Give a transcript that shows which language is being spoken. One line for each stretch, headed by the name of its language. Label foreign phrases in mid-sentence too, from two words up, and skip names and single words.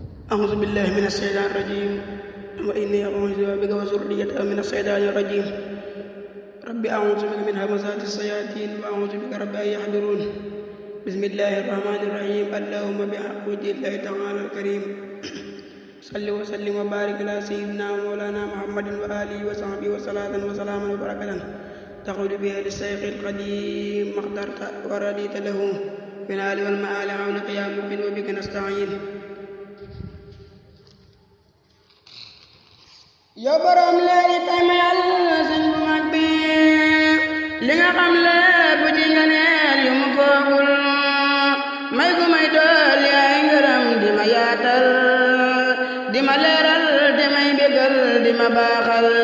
Arabic: أعوذ بالله من الشيطان الرجيم وإني أعوذ بك وذريتها من الشيطان الرجيم رب أعوذ بك من همزات الشياطين وأعوذ بك رب أن يحضرون بسم الله الرحمن الرحيم اللهم بحق وجه الله تعالى الكريم صل وسلم وبارك على سيدنا ومولانا محمد وآله وصحبه وصلاة وسلاما وبركة تقول بها للشيخ القديم ما اخترت ورديت له في الآل والمآل عون قيام وبك نستعين
Wolof: yow borom leeri tay ma yàlla sëñ bu mag bi li nga xam lépp ci nga neel yu mu foogul may gu may dool yaay ngërëm di ma yaatal di ma leeral di may bégal di ma baaxal